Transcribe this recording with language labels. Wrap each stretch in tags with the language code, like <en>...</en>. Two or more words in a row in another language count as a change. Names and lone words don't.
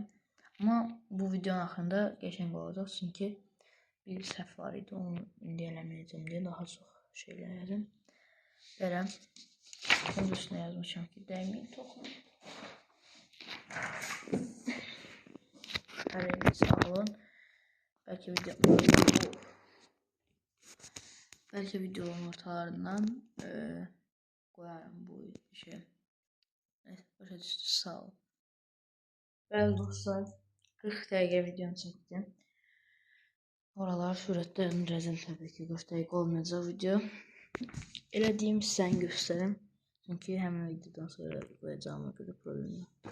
<az>Amma bu videonun axırında qəşəng olacaq, çünki bir səhv var idi, onu indi eləməyəcəm deyə daha çox şey elədim. Belə, bunun üstünə yazmışam ki, dəyməyin toxunun. Hər yeriniz sağ olun.</az> <tr>Belki videonun ortalarından koyarım bu işe.</tr> <az>Neyse, başa düştü, sağ olun. Bəli dostlar, 40 dəqiqə videonu çəkdim. Oralar sürətlə öndürəcəm təbii ki, 40 dəqiqə olmayacaq video. Elədiyim hissəni göstərim. Çünki həmin videodan sonra qoyacağıma görə problem yox.</az>